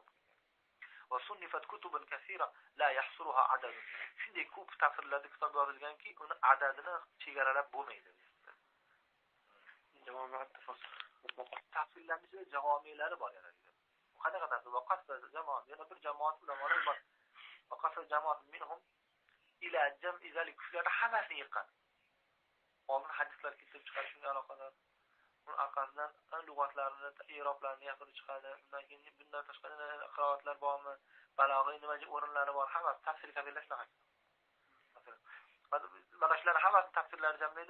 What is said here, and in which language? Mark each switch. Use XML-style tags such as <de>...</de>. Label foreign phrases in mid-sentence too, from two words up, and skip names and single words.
<ar>وصنفت كتب كثيرة لا يحصرها عدد.</ar> <uz>Shunday ko'p tafsirlarda kitob yozilganki, uni adadini chegaralab bo'lmaydi.</uz> <ar>جوامع تفسير.</ar> <uz>Tafsirlarning ichida javomiylari bor yana. Qanaqa tafsir?</uz> <ar>وقصد جماعة,</ar> <uz>yana bir jamoat ulamolar bor.</uz> <ar>وقصد جماعة منهم إلى جمع ذلك</ar> <uz>shular hammasini yiqqan. Oldin hadislar kelib chiqadi shunga aloqador. Uni orqasidan lug'atlarni, i'roblarni gapirib chiqadi. Undan keyin bundan tashqari qiroatlar bormi? Balog'iy nima o'rinlari bor, hammasi tafsir kabirlar shunaqa. Mana shularning hammasini tafsirlari jamlaydi.</uz>